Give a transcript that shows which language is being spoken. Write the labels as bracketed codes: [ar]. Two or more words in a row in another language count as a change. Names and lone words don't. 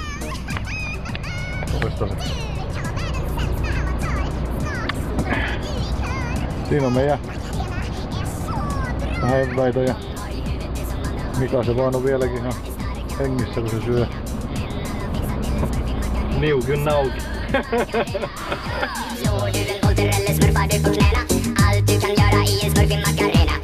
[fi] Toistaiseksi. Siinä on meidän eväitä ja Mika se vaan on vieläkin ihan hengissä kun se syö. Niukin nauki. [sv] Slår du en boll till eller smurfar du på knäna? Allt du kan göra i en smurfig macka.